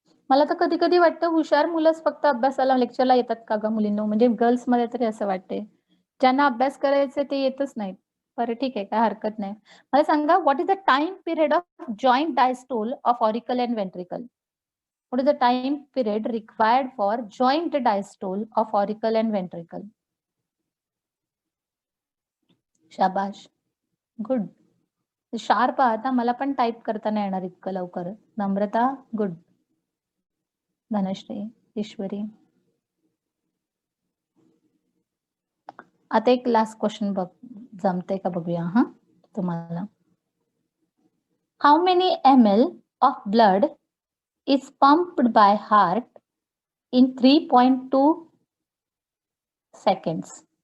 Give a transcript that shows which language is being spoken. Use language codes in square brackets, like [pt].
[mr] मला तर कधी कधी वाटतं हुशार मुलंच फक्त अभ्यासाला लेक्चरला येतात का ग मुलींनो, म्हणजे गर्ल्स मध्ये तरी असं वाटते, ज्यांना अभ्यास करायचे ते येतच नाहीत। बरं ठीक आहे, काय हरकत नाही। मला सांगा, [en] What is the time period of joint diastole of auricle and ventricle. What is the time period required for joint diastole of auricle and ventricle. [mr] शाबाश, गुड। शार्प आहात, मला पण टाइप करता नाही येणार इतकं लवकर। नम्रता गुड, धनश्री, ईश्वरी। आता एक लास्ट क्वेश्चन बघ, जमते का बघूया हा तुम्हाला। [en] How many ml of blood is pumped by heart in 3.2 seconds।